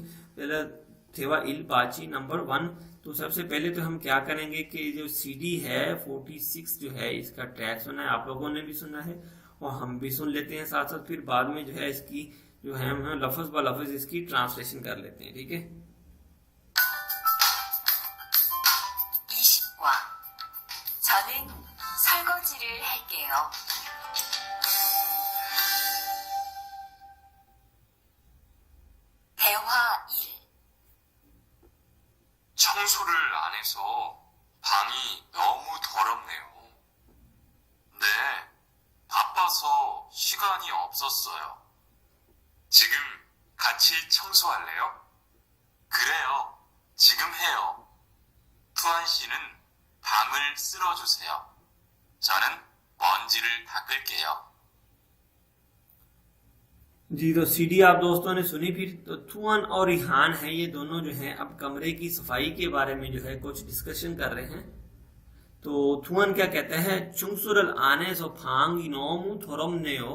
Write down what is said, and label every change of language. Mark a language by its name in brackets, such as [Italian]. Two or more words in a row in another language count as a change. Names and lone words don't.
[Hindi] पहले थेवा इल बाची नंबर 1। तो सबसे पहले तो हम क्या करेंगे कि जो सीडी है 46 जो है इसका ट्रैक सुना है, आप लोगों ने भी सुना है और हम भी सुन लेते हैं साथ साथ। फिर बाद में जो है इसकी जो है हम लफ्ज ब लफ्ज इसकी ट्रांसलेशन कर लेते हैं, ठीक है। [Korean] 20과 저는 설거지를 할게요. 대화 1. 청소를 안 해서 방이 너무 더럽네요. 네, 바빠서 시간이 없었어요. 지금 같이 청소할래요? 그래요, 지금 해요. 투안 씨는 방을 쓸어주세요. 저는 먼지를 닦을게요. [Hindi] जी, तो सीडी आप दोस्तों ने सुनी। फिर तो थुआन और रिहान है, ये दोनों जो है अब कमरे की सफाई के बारे में जो है कुछ डिस्कशन कर रहे हैं। तो थुआन क्या कहता है, [Korean] 청소를 안 해서 방이 너무 더럽네요.